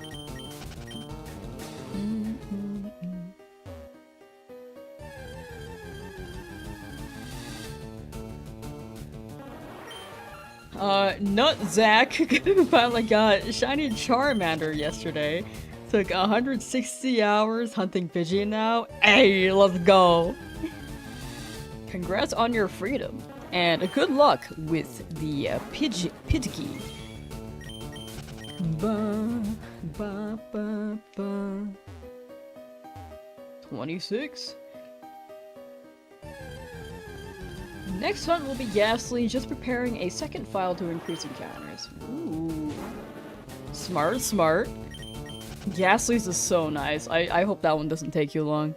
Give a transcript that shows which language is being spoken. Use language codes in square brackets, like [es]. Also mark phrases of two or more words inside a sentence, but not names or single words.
[en] Nuzlocke finally got shiny Charmander yesterday. Took 160 hours hunting Pidgey now. Hey, let's go! Congrats on your freedom, and good luck with the Pidgey. Ba, ba, ba, ba. 26. Next hunt will be Ghastly, just preparing a second file to increase encounters. Ooh. Smart, smart. Ghastly's is so nice. I hope that one doesn't take you long.